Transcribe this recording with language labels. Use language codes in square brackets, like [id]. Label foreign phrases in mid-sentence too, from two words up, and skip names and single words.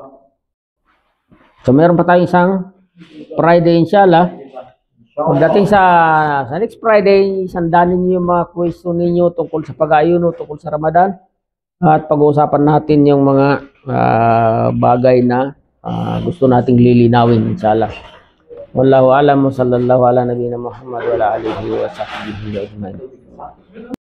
[tl] So meron pa tayong isang Friday inshallah. Pagdating sa [en] next Friday, [tl] sandanin niyo yung mga question ninyo tungkol sa pag-aayuno, tungkol sa Ramadan. At pag-uusapan natin yung mga bagay na gusto nating lilinawin inshallah. [ar] والله أعلم، صلى الله على نبينا محمد وعلى آله وصحبه أجمعين.